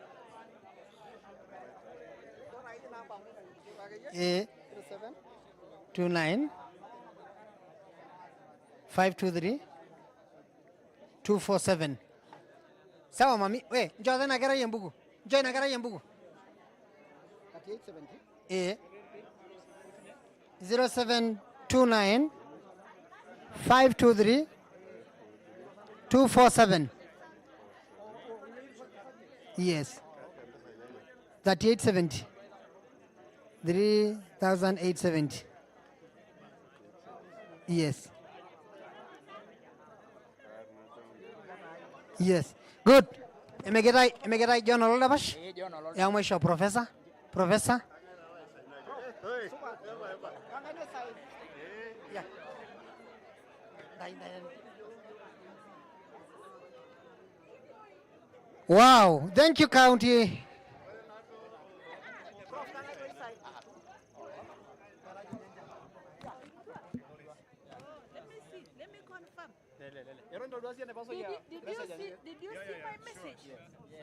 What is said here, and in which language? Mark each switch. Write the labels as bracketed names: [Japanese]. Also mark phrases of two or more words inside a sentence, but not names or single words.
[Swahili] 29 523 247. Sawa mami, we njoo na gara yembugu. Njoo na gara yembugu. 3870. 0729 523 247. [English] Yes. 3870. 3,870. Yes. Yes. Good. [Masai] Emegetai John Olol Dapash? [Swahili] Ya mwisho Professor. Yeah. [English] Wow. Thank you, County. Did you see my message? Yes.